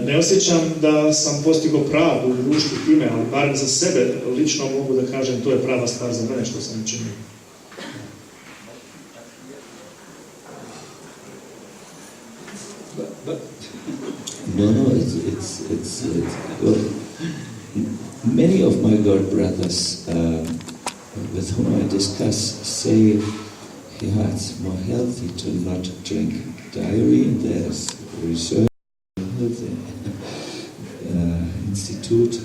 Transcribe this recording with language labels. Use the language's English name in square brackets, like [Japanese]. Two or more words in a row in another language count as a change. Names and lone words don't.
[Bosnian] Ne osjećam da sam postigao pravdu u društvu time, ali barem za sebe lično mogu da kažem to je prava stvar za mene što sam učinio. [English] But No, it's well, many of my God brothers with whom I discuss say, yeah, it's more healthy to not drink dairy, and there's research institute.